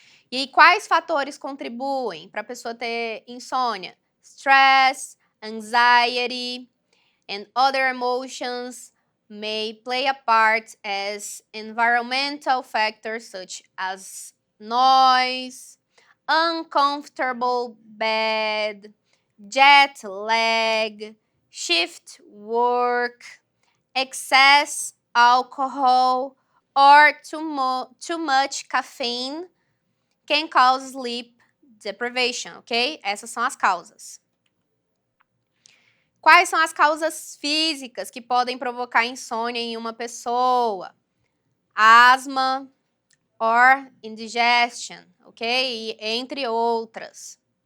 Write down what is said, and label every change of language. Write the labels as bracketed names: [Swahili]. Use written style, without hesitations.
[Portuguese] E aí, quais fatores contribuem para a pessoa ter insônia? [English] Stress, anxiety, and other emotions may play a part as environmental factors such as noise, uncomfortable bed, jet lag, shift work, excess alcohol, or too much caffeine can cause sleep deprivation, ok? [Portuguese] Essas são as causas. Quais são as causas físicas que podem provocar insônia em uma pessoa? [English] Asma or indigestion, ok? [Portuguese] E entre outras.